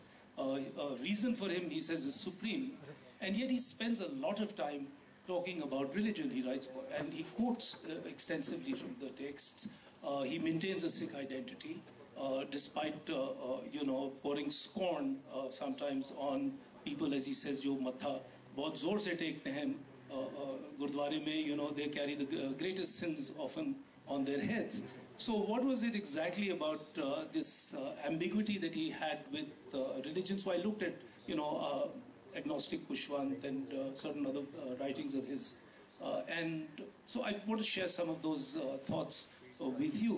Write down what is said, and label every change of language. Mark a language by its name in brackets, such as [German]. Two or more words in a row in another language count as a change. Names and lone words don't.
[English] Reason for him, he says, is supreme. And yet he spends a lot of time talking about religion, he writes, and he quotes extensively from the texts. He maintains a Sikh identity, despite, pouring scorn sometimes on people, as he says, [Hindi] जो माथा बहुत ज़ोर से टेकते हैं, गुरद्वारे में, [English] they carry the greatest sins often on their heads. So what was it exactly about this ambiguity that he had with religion? So I looked at, Agnostic Khushwant and certain other writings of his. And so I want to share some of those thoughts with you.